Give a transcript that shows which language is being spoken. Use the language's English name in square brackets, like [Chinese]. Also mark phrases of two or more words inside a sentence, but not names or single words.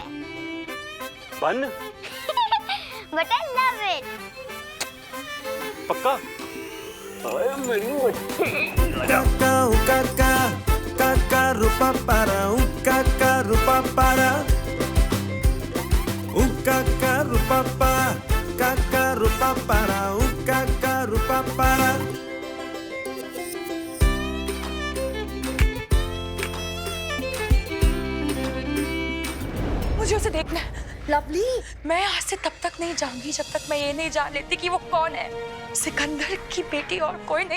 [Hindi] बन? [English] But I love it. [Hindi] पक्का? अरे मेरी बच्ची। Kaka rupa para, kaka rupa para, kaka rupa pa, kaka rupa para, kaka rupa para. मुझे उसे देखना है। लवली, मैं यहाँ से तब तक नहीं जाऊंगी जब तक मैं ये नहीं जान लेती कि वो कौन है। सिकंदर की बेटी और कोई नहीं।